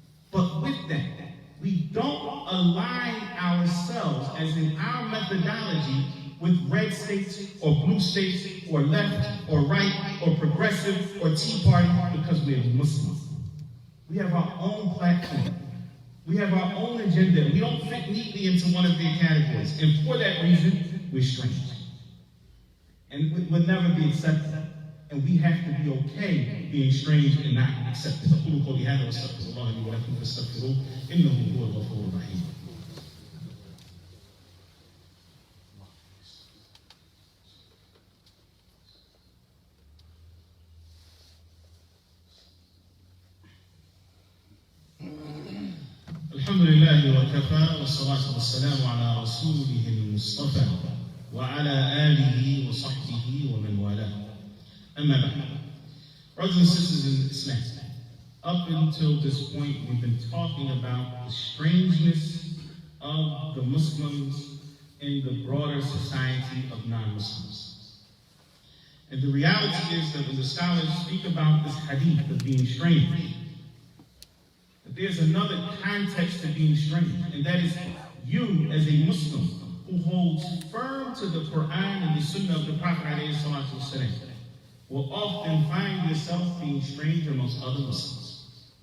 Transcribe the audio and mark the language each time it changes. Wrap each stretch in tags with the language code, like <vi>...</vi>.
<en>But with that, we don't align ourselves, as in our methodology, with red states or blue states or left or right or progressive or Tea Party because we are Muslims. We have our own platform. We have our own agenda. We don't fit neatly into one of their categories. And for that reason, we're strange. And we will never be accepted. And we have to be okay being strange and not accepted.</en> <ar>أقول قولي هذا واستغفر الله لي ولكم فاستغفروه إنه هو الغفور الرحيم. الحمد لله وكفى والصلاة والسلام على رسوله المصطفى وعلى آله وصحبه ومن والاه. أما بعد.</ar> <en>Brothers and sisters in Islam, up until this point we've been talking about the strangeness of the Muslims in the broader society of non-Muslims. And the reality is that when the scholars speak about this hadith of being strange, that there's another context to being strange, and that is you as a Muslim who holds firm to the Quran and the Sunnah of the Prophet ﷺ will often find yourself being strange amongst other Muslims.</en>